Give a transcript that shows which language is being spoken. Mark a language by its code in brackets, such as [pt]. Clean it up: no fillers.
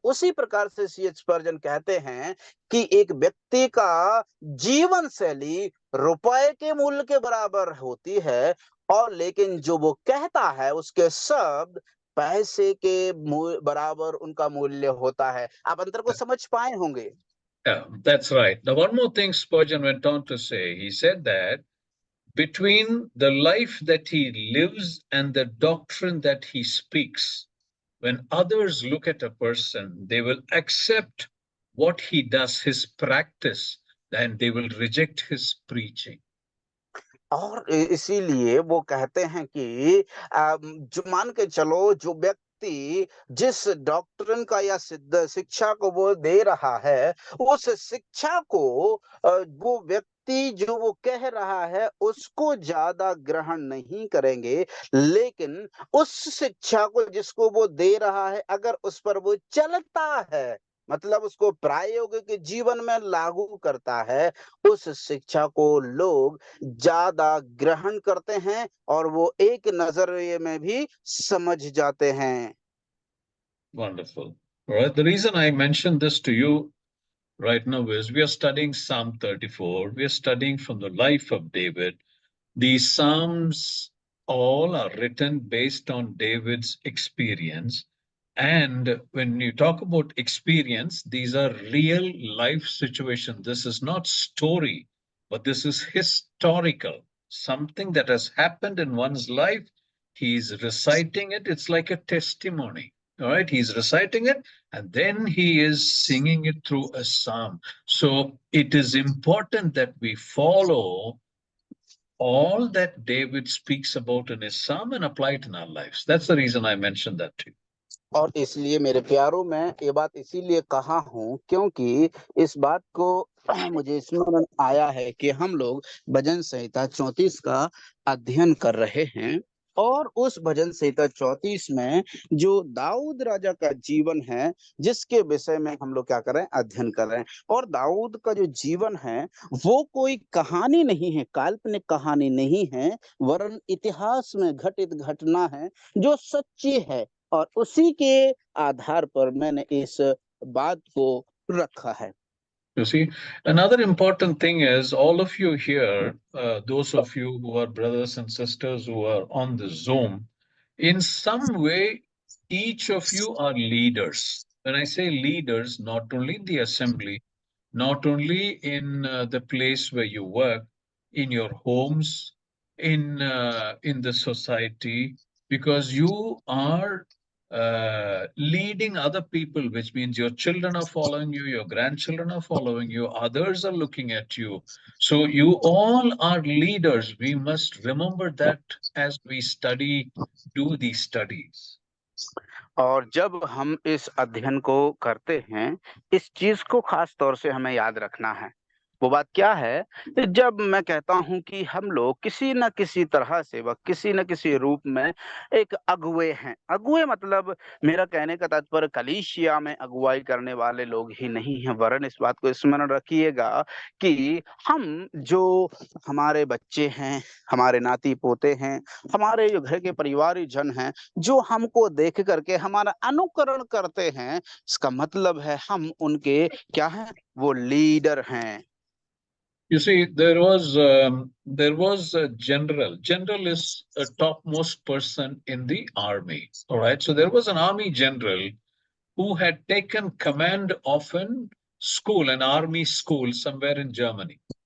[hi] उसी प्रकार से C.H. स्पर्जन कहते हैं कि एक व्यक्ति का जीवन शैली रुपए के मूल्य के बराबर होती है, और लेकिन जो वो कहता है उसके शब्द पैसे के बराबर उनका मूल्य होता है। आप अंतर को समझ पाए होंगे। [en] Yeah, that's right. Now, one more thing Spurgeon went on to say. He said that between the life that he lives and the doctrine that he speaks, when others look at a person, they will accept what he does, his practice, and they will reject his preaching. [hi] और इसीलिए वो कहते हैं कि जो मान के चलो, जो व्यक्ति जिस डॉक्ट्रिन का या सिद्ध शिक्षा को वो दे रहा है, उस शिक्षा को वो व्यक्ति जो वो कह रहा है उसको ज्यादा ग्रहण नहीं करेंगे, लेकिन उस शिक्षा को जिसको वो दे रहा है, अगर उस पर वो चलता है, मतलब उसको प्रायोगिक जीवन में लागू करता है, उस शिक्षा को लोग ज्यादा ग्रहण करते हैं और वो एक नजरिए में भी समझ जाते हैं। [en] Wonderful. All right. The reason I mentioned this to you right now is we are studying Psalm 34. We are studying from the life of David. These Psalms all are written based on David's experience. And when you talk about experience, these are real life situations. This is not story, but this is historical, something that has happened in one's life. He's reciting it. It's like a testimony. All right. He's reciting it and then he is singing it through a psalm. So it is important that we follow all that David speaks about in his psalm and apply it in our lives. That's the reason I mentioned that to you. [hi] और इसलिए मेरे प्यारों, मैं ये बात इसीलिए कहा हूँ क्योंकि इस बात को मुझे स्मरण आया है कि हम लोग भजन संहिता 34 का अध्ययन कर रहे हैं, और उस भजन संहिता 34 में जो दाऊद राजा का जीवन है, जिसके विषय में हम लोग क्या कर रहे हैं, अध्ययन कर रहे हैं। और दाऊद का जो जीवन है वो कोई कहानी नहीं है, काल्पनिक कहानी नहीं है, वरन इतिहास में घटित घटना है जो सच्ची है, और उसी के आधार पर मैंने इस बात को रखा है। [en] You see, another important thing is all of you here, those of you who are brothers and sisters who are on the Zoom, in some way, each of you are leaders. When I say leaders, not only in the assembly, not only in the place where you work, in your homes, in the society, because you are leading other people, which means your children are following you, your grandchildren are following you, others are looking at you. So you all are leaders. We must remember that as we study, do these studies. [hi] और जब हम इस अध्ययन को करते हैं, इस चीज को खास तौर से हमें याद रखना है। वो बात क्या है, जब मैं कहता हूं कि हम लोग किसी न किसी तरह से व किसी न किसी रूप में एक अगुए हैं। अगुए मतलब, मेरा कहने का तात्पर्य कलीसिया में अगुवाई करने वाले लोग ही नहीं हैं, वरन इस बात को स्मरण रखिएगा कि हम जो हमारे बच्चे हैं, हमारे नाती पोते हैं, हमारे जो घर के परिवारी जन हैं, जो हमको देख करके हमारा अनुकरण करते हैं, इसका मतलब है हम उनके क्या हैं, वो लीडर हैं। [en] You see, there was a general. General is a topmost person in the army. All right. So there was an army general who had taken command of an school, an army school somewhere in Germany.